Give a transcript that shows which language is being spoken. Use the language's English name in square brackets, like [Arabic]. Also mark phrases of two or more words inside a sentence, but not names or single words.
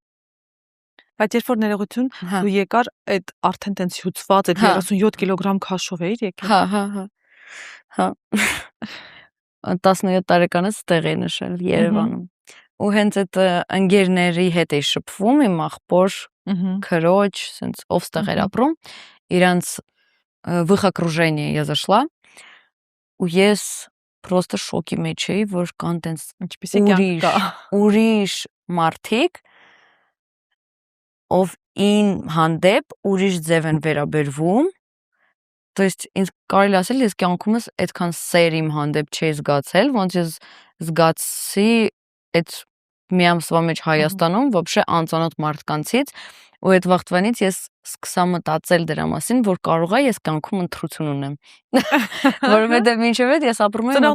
[Armenian] Բայց երբ որ ներողություն, դու եկար այդ արդեն տենց հյուծված այդ 37 կիլոգրամ քաշով էիր եկել։ Հա։ 17 տարեկանից ստեղ էի նշել Երևանում։ Ու հենց այդ ընկերների հետ էի շփվում, իմ աղբոր, քրոջ, սենց ով ստեղ էր ապրում, իրանց [Russian] в их окружение я зашла, [Armenian] ու ես просто շոկի մեջ էի, որ կան տենց ինչպեսի կյանք կա, ուրիշ մարդիկ, ով ին հանդեպ ուրիշ ձև են վերաբերվում, [Russian] то есть [Armenian] ինձ կարելի ասել ես կյանքումս այդքան սեր իմ հանդեպ չի զգացել, ոնց ես զգացի այդ մի ամսվա մեջ Հայաստանում вообще անծանոթ մարդկանցից, ու այդ վաղտվանից ես սկսա մտածել դրա մասին, որ կարող է ես կյանքում ընտրություն ունեմ։ Որովհետև մինչև այդ ես ապրում եմ